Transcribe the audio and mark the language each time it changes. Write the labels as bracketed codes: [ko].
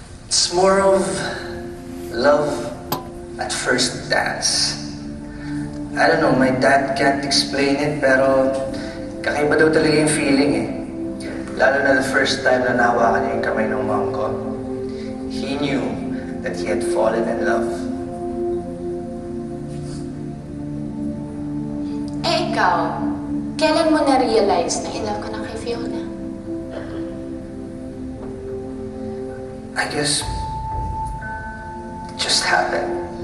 [en] It's more of love at first dance. I don't know, my dad can't explain it, [tl] pero kakaiba daw talaga yung feeling eh. Lalo na [en] the first time [tl] na nahawakan niya yung kamay ng mom ko. [en] He knew that he had fallen in love. [tl] Ikaw, kailan mo na-realize na in love ka na kay Fiona? [en] I guess it just happened.